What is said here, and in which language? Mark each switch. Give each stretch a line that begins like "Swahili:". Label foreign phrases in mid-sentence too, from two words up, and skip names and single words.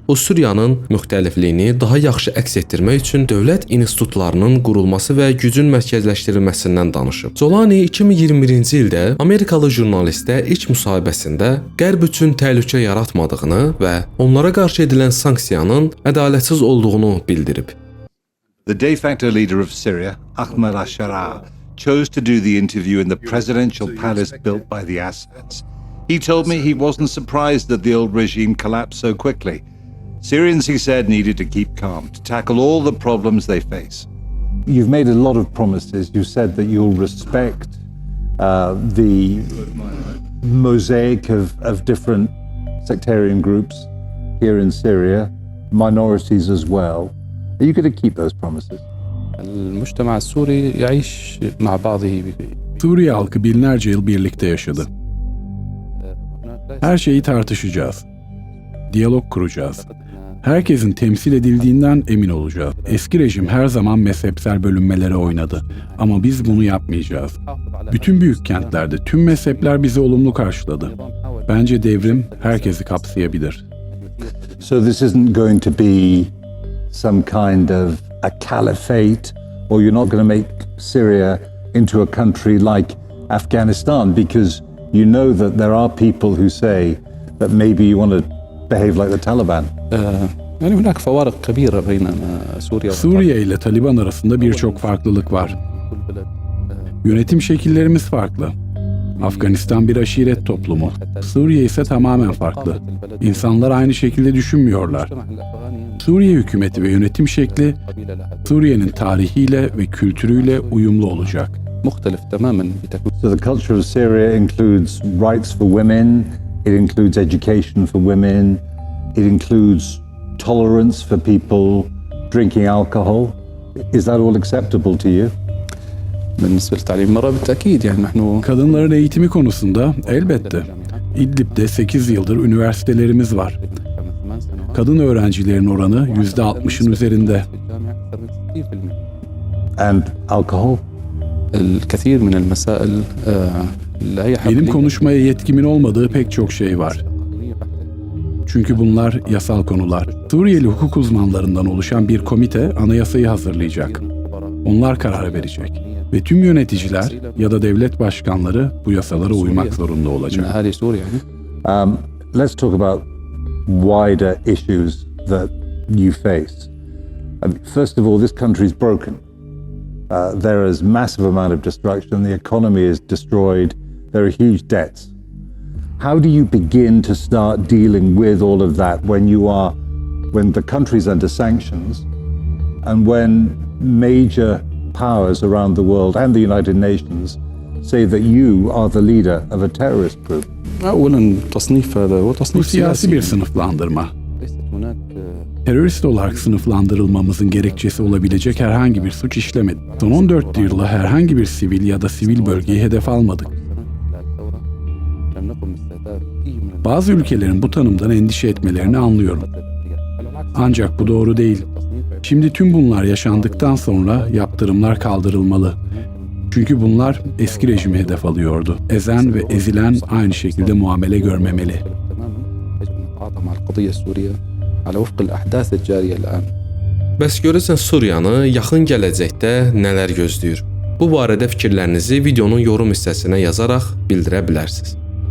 Azerbaijani: O Suriyanın müxtəlifliyini daha yaxşı əks etdirmək üçün dövlət institutlarının qurulması və gücün mərkəzləşdirilməsindən danışıb. Colani 2021-ci ildə Amerikalı jurnalistə ilk müsahibəsində Qərb üçün təhlükə yaratmadığını və onlara qarşı edilən sanksiyanın ədalətsiz olduğunu bildirib.
English: The de facto leader of Syria, Ahmed al-Sharaa, chose to do the interview in the presidential palace built by the Assads. He told me he wasn't surprised that the old regime collapsed so quickly. Syrians, he said, needed to keep calm to tackle all the problems they face. You've made a lot of promises. You said that you'll respect the mosaic of different sectarian groups here in Syria, minorities as well. Are you going to keep those promises?
Arabic: المجتمع السوري يعيش مع بعضه.
Turkish: Suriye halkı binlerce yıl birlikte yaşadı. Her şeyi tartışacağız. Diyalog kuracağız. Herkesin temsil edildiğinden emin olacağız. Eski rejim her zaman mezhepsel bölünmelere oynadı. Ama biz bunu yapmayacağız. Bütün büyük kentlerde tüm mezhepler bizi olumlu karşıladı. Bence devrim herkesi kapsayabilir.
English: So this isn't going to be some kind of a caliphate, or you're not going to make Syria into a country like Afghanistan, because you know that there are people who say that maybe you want to behave like the Taliban.
Arabic: يعني هناك فوارق كبيرة بين سوريا
Turkish: Suriye ile Taliban arasında birçok farklılık var. Yönetim şekillerimiz farklı. Afganistan bir aşiret toplumu. Suriye ise tamamen farklı. İnsanlar aynı şekilde düşünmüyorlar. Suriye hükümeti ve yönetim şekli Suriye'nin tarihiyle ve kültürüyle uyumlu olacak.
Arabic: مختلف تماما.
English: So the culture of Syria includes rights for women, it includes education for women, it includes tolerance for people drinking alcohol. Is that all acceptable to you?
Arabic: بالنسبة للتعليم المرأة بالتأكيد يعني نحن
Turkish: Kadınların eğitimi konusunda elbette. İdlib'de 8 yıldır üniversitelerimiz var. Kadın öğrencilerin oranı %60'ın üzerinde.
English: And alcohol?
Arabic: الكثير من المسائل لا هي
Turkish: Benim
Arabic: حقيقية.
Turkish: konuşmaya yetkimin olmadığı pek çok şey var. Çünkü bunlar yasal konular. Suriyeli hukuk uzmanlarından oluşan bir komite anayasayı hazırlayacak. Onlar karar verecek. Ve tüm yöneticiler ya da devlet başkanları bu yasalara uymak zorunda
Arabic: من
Turkish: olacak.
Arabic: أهالي سوريا يعني.
English: Let's talk about wider issues that you face. First of all, this country is broken. There is massive amount of destruction. The economy is destroyed. There are huge debts. How do you begin to start dealing with all of that when the country is under sanctions and when major powers around the world and the United Nations say that you are the leader of a terrorist group?
Arabic: أولا تصنيف هذا هو
Turkish: Bu
Arabic: تصنيف
Turkish: siyasi bir
Arabic: سياسي.
Turkish: sınıflandırma.
Arabic: ليست هناك
Turkish: Terörist olarak sınıflandırılmamızın gerekçesi olabilecek herhangi bir suç işlemedik. Son 14 yılda herhangi bir sivil ya da sivil bölgeyi hedef almadık. Bazı ülkelerin bu tanımdan endişe etmelerini anlıyorum. Ancak bu doğru değil. Şimdi tüm bunlar yaşandıktan sonra yaptırımlar kaldırılmalı. Çünkü bunlar eski rejimi hedef alıyordu. Ezen ve ezilen aynı şekilde muamele görmemeli.
Arabic: مع القضية السورية على وفق الأحداث الجارية الآن.
Azerbaijani: Bəs görəsən Suriyanı yaxın gələcəkdə nələr gözləyir? Bu barədə fikirlərinizi videonun yorum hissəsinə yazaraq bildirə bilərsiniz.